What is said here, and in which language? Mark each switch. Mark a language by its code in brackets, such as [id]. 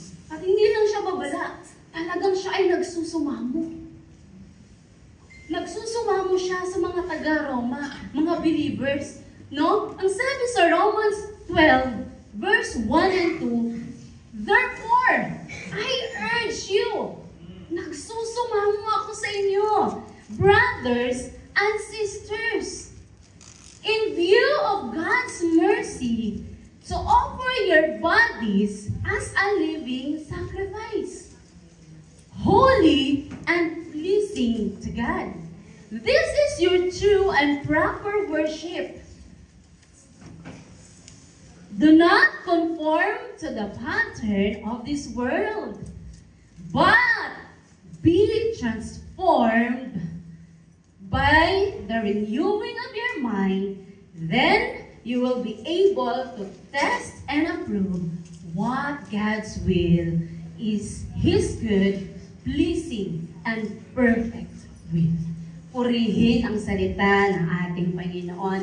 [tl] At hindi lang siya babala, talagang siya ay nagsusumamo. Nagsusumamo siya sa mga taga-Roma, mga believers. No? Ang sabi sa [en] Romans 12, verse 1 and 2, therefore, I urge you, [tl] nagsusumamo ako sa inyo, [en] brothers and sisters, in view of God's mercy, to offer your bodies as a living sacrifice, holy and pleasing to God. This is your true and proper worship. Do not conform to the pattern of this world, but be transformed by the renewing of your mind. Then you will be able to test and approve what God's will is, His good, pleasing, and perfect will. [tl] Purihin ang salita ng ating Panginoon.